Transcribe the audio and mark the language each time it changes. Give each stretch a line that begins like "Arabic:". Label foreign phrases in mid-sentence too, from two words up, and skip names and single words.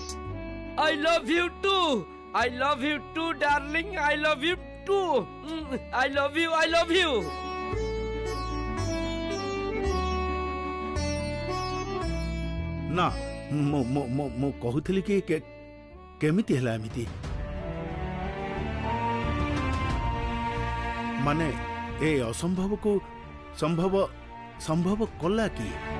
English: I love you too. I love you too, darling. I love you too. I love you. I love you.
Odia: ନା ମୁଁ କହୁଥିଲି କି କେମିତି ହେଲା ଏମିତି? ମାନେ ଏ ଅସମ୍ଭବକୁ ସମ୍ଭବ କଲା କି?